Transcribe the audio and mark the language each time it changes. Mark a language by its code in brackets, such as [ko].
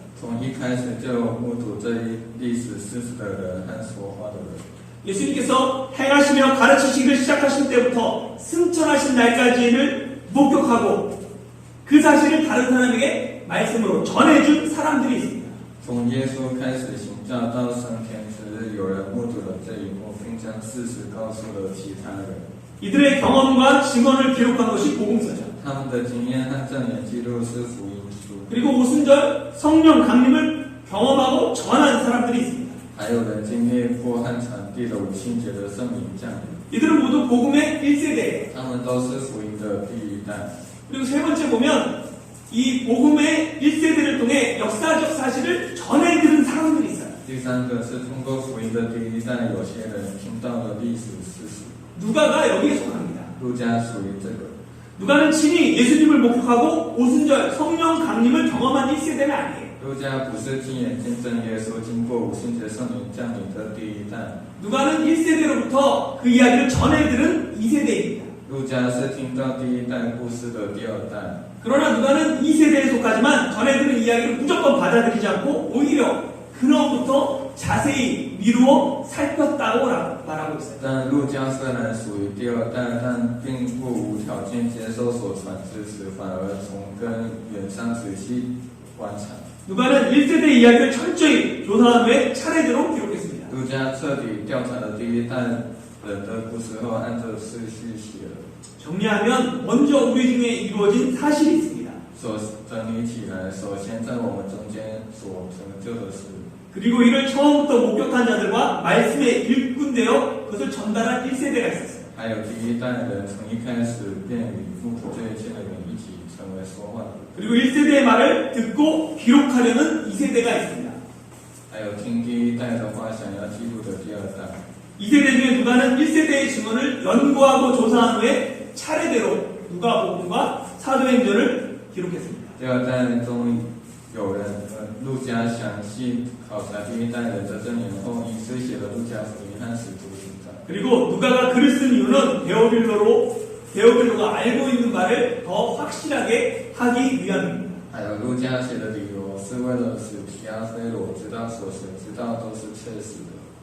[zh] 从一开始就目睹这一历史事实的人和说话的人。 [ko] 예수님께서 행하시며 가르치시기를 시작하신 때부터 승천하신 날까지를 목격하고 그 사실을 다른 사람에게 말씀으로 전해준 사람들이 있습니다. [zh] 从耶稣开始行教到升天之日，有人目睹了这一幕，并将事实告诉了其他人。 [ko] 이들의 경험과 증언을 기록한 것이 복음서죠. [zh] 他们的经验和证言记录是福音书。 [ko] 그리고 오순절 성령 강림을 경험하고 전한 사람들이 있습니다. [zh] 还有人经历过和传递了五旬节的圣灵降临， [ko] 이들은 모두 복음의 1세대예요. [zh] 他们都是福音的第一代。 [ko] 그리고 세 번째 보면 이 복음의 1세대를 통해 역사적 사실을 전해들은 사람들이 있어요. [zh] 第三个是通过福音的第一代，有些人听到了历史事实。 [ko] 누가가 여기에 속합니다. [zh] 路加属于这个。 [ko] 누가는 친히 예수님을 목격하고 오순절 성령 강림을 경험한 1세대는 아니에요. [zh] 路加不是亲眼见证耶稣经过五旬节圣灵降临的第一代， [ko] 누가는 1세대로부터 그 이야기를 전해들은 2세대입니다. [zh] 路加是听到第一代故事的第二代。 [ko] 그러나 누가는 2세대에 속하지만 전해들은 이야기를 무조건 받아들이지 않고 오히려 근원부터 자세히 미루어 살폈다고 말하고 있어요. [zh] 但路加虽然属于第二代，但并不无条件接受所传知识，反而从根源上仔细观察。 [ko] 누가는 1세대 이야기를 철저히 조사한 후에 차례대로 기록했습니다. [zh] 路加彻底调查了第一代人的故事后，按照次序写了。 [ko] 정리하면 먼저 우리 중에 이루어진 사실이 있습니다. [zh] 整理起来，首先在我们中间所成就的事， [ko] 그리고 이를 처음부터 목격한 자들과 말씀에 일꾼되어 그것을 전달한 1세대가 있었어요. [zh] 还有第一代人从一开始便与目睹这一切的人一起成为说话的， [ko] 그리고 1세대의 말을 듣고 기록하려는 2세대가 있습니다. [zh] 还有听第一代的话想要记录的第二代。 [ko] 2세대 중에 누가는 1세대의 증언을 연구하고 조사한 후에 차례대로 누가복음과 사도행전을 기록했습니다. [zh] 第二代中有人路加详细考察第一代人的证言后，以诗写了路加福音和使徒行传。 [ko] 그리고 누가가 글을 쓴 이유는 데오빌로가 알고 있는 말을 더 확실하게 하기 위함입니다. [zh] 还有路加写的理由是为了使提阿非罗知道所学知道都是确实的。